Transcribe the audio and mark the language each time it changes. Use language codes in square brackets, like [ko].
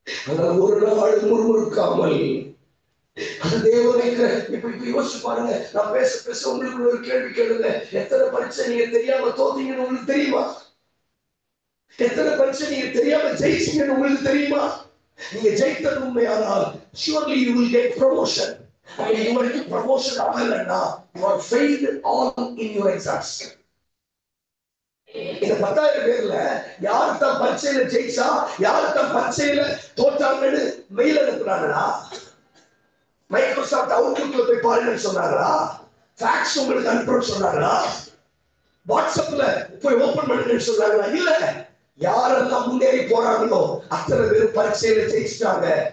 [ta] ஆனால் ஒரு நாள் முறுமுறுக்காமல் அந்த தேவனை இப்ப யோசிச்சு பாருங்க. நான் பேச உங்களுக்கு ஒரு கேள்வி கேளுங்க, எத்தனை பரீட்சை நீங்க தெரியாம தோத்தீங்கன்னு உங்களுக்கு தெரியுமா? எத்தனை பரீட்சை நீங்க தெரியாம ஜெயிச்சீங்கன்னு உங்களுக்கு தெரியுமா? நீங்க ஜெயித்தது உண்மையானால் [en] surely you will get promotion. [ta] உங்களுக்கு promotion ஆகலன்னா [en] you are failed all in your exams. [ta] இந்த 10,000 பேர்ல யாரு தான் பரீட்சையில ஜெயிச்சா, யாரு தான் பரீட்சையில தோற்றாங்கன்னு மெயில் அனுப்புறாங்களா? மைக்ரோசாஃப்ட் அவுட்லுக்ல போய் பாருங்கன்னு சொன்னாங்களா? ஃபேக்ஸ் உங்களுக்கு அனுப்புறேன்னு சொன்னாங்களா? வாட்ஸ்அப்ல போய் ஓபன் பண்ணுங்கன்னு சொன்னாங்களா? இல்ல, யாரெல்லாம் முன்னேறி போறாங்களோ அத்தனை பேரும் பரீட்சையில ஜெயிச்சிட்டாங்க.